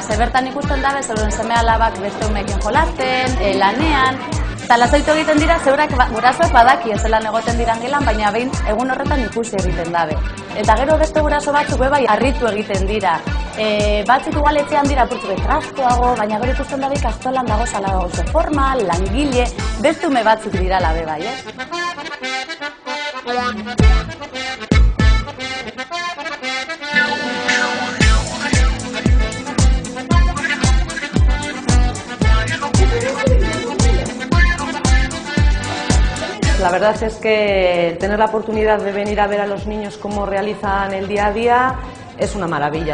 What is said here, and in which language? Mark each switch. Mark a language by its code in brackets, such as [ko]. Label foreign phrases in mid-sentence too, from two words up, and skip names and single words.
[eu] Bertan ikusten dabe, zeuden seme-alabak beste umeekin jolasten, lanean, eta lasaitu egiten dira, zeurak gurasoek badaki zelan egoten diran gelan, baina behin egun horretan ikusi egiten dabe. Eta gero beste guraso batzuk bai harritu egiten dira. Batzuk igual etxean dira purtsu betrastuago, baina gero ikusten dabe ikastolan dago zala oso formal, langile, beste ume batzuk dirala be bai, [es] La verdad es que tener la oportunidad de venir a ver a los niños cómo realizan el día a día es una maravilla.